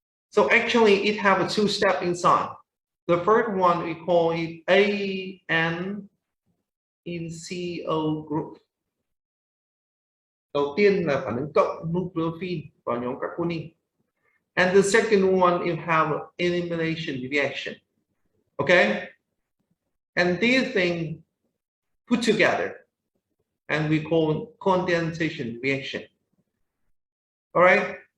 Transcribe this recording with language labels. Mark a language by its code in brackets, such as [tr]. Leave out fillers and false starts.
[en] So actually it have a two step inside. The first one we call it AN in CO group. [vi] Đầu tiên là phản ứng cộng nucleophile vào nhóm carbonyl. [en] And the second one you have elimination reaction. Okay? And these things put together and we call condensation reaction. All right?